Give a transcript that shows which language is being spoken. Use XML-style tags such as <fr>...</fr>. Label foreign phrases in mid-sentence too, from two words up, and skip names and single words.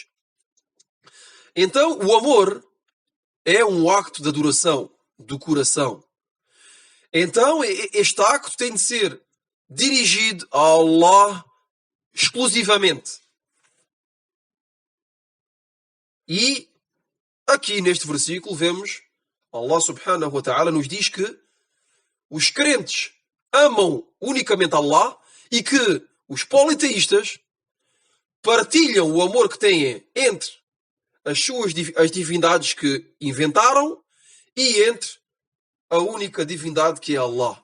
<pt>Então, o amor é um acto de adoração do coração. Então, este acto tem de ser dirigido a Allah exclusivamente. E aqui neste versículo vemos Allah</pt> <ar>سبحانه وتعالى</ar> <pt>nos diz que os crentes amam unicamente Allah e que os politeístas partilham o amor que têm entre as divindades que inventaram e entre a única divindade que é Allah.</pt>